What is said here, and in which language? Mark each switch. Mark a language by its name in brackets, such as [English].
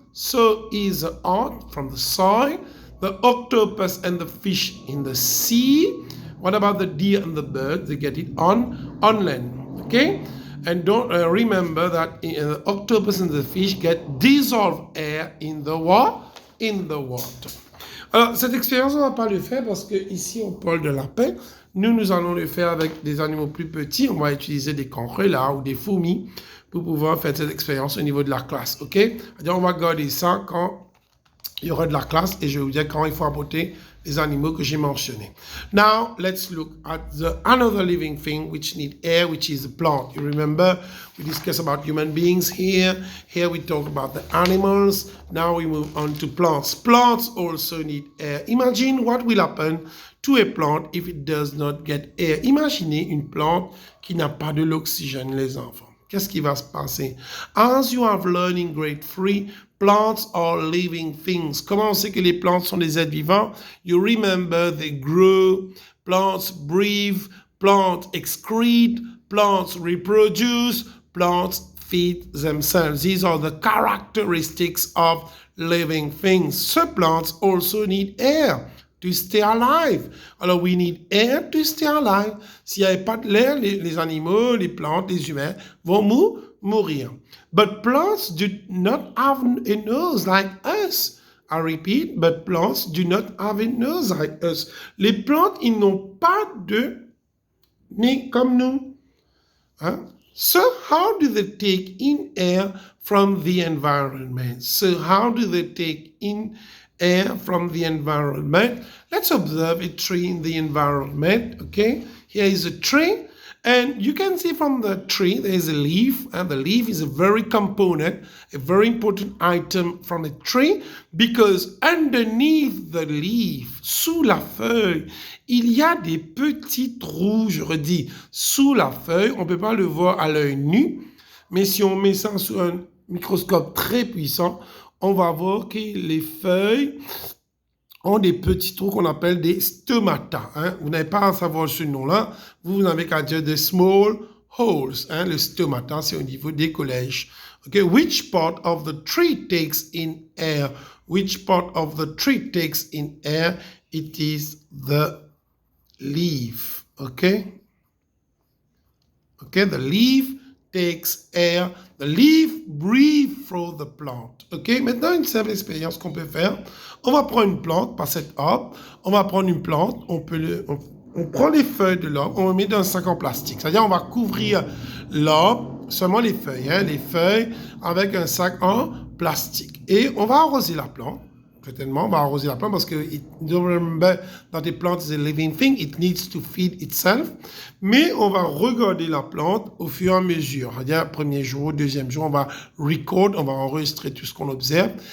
[English] So is the ant from the soil, the octopus and the fish in the sea. What about the deer and the bird? They get it on land, okay? And don't remember that the octopus and the fish get dissolved air in the water. [French] Alors, cette expérience, on ne va pas le faire parce que ici, on parle de lapin. Nous allons le faire avec des animaux plus petits. On va utiliser des conrelats ou des fourmis pour pouvoir faire cette expérience au niveau de la classe, ok? On va garder ça quand il y aura de la classe et je vais vous dire quand il faut apporter les animaux que j'ai mentionnés. [English] Now, let's look at another living thing which need air, which is the plant. You remember, we discussed about human beings here. Here we talk about the animals. Now we move on to plants. Plants also need air. Imagine what will happen to a plant if it does not get air. [French] Imaginez une plante qui n'a pas de l'oxygène, les enfants. Qu'est-ce qui va se passer? [English] As you have learned in grade 3, plants are living things. [French] Comment on sait que les plantes sont des êtres vivants? [English] You remember they grow, plants breathe, plants excrete, plants reproduce, plants feed themselves. These are the characteristics of living things. So plants also need air to stay alive. Alors, we need air to stay alive. [French] S'il n'y avait pas de l'air, les animaux, les plantes, les humains vont mourir. [English] But plants do not have a nose like us. I repeat, but plants do not have a nose like us. [French] Les plantes, ils n'ont pas de nez comme nous. Hein? [English] So how do they take in air from the environment? So how do they take in air from the environment. Let's observe a tree in the environment. Okay, here is a tree, and you can see from the tree there is a leaf, and the leaf is a very component, a very important item from a tree, because underneath the leaf, [French] sous la feuille, il y a des petits trous. Je redis, sous la feuille, on ne peut pas le voir à l'œil nu, mais si on met ça sous un microscope très puissant, on va voir que les feuilles ont des petits trous qu'on appelle des stomata. Hein. Vous n'avez pas à savoir ce nom-là. Vous n'avez qu'à dire des [English] small holes. [French] Hein. Le stomata, c'est au niveau des collèges. [English] Okay. Which part of the tree takes in air? Which part of the tree takes in air? It is the leaf. Okay. Okay. The leaf takes air. The leaf breathes through the plant. OK? [French] Maintenant, une simple expérience qu'on peut faire. On va prendre une plante, pas cette arbre. On va prendre une plante. On prend les feuilles de l'arbre. On les met dans un sac en plastique. C'est-à-dire, on va couvrir l'arbre, seulement les feuilles. Hein, les feuilles avec un sac en plastique. Et on va arroser la plante. Certainement, on va arroser la plante parce que [English] don't remember that the plant is a living thing, it needs to feed itself. [French] Mais on va regarder la plante au fur et à mesure. C'est-à-dire, premier jour, deuxième jour, on va record, on va enregistrer tout ce qu'on observe.